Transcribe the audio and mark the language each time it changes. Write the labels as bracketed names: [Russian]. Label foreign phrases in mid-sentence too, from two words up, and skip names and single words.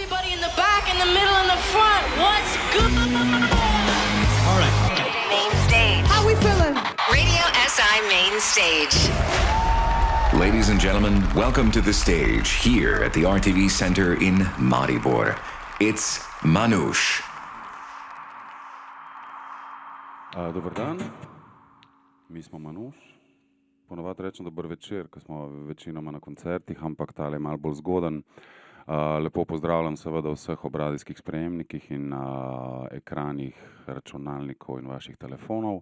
[English] in the back, in the middle, in the front. What's good? All right. Main stage. How we feeling? Radio SI Main Stage. Ladies and gentlemen, welcome to the stage here at the RTV Center in Maribor. It's Manouche. [Slovenian] Dober dan, mi smo Manouche. Ponovadi rečem dober večer, ko smo večinoma na koncertih, ampak tale je malo bolj zgoden. Lepo pozdravljam seveda vseh ob radijskih sprejemnikih in na ekranih računalnikov in vaših telefonov.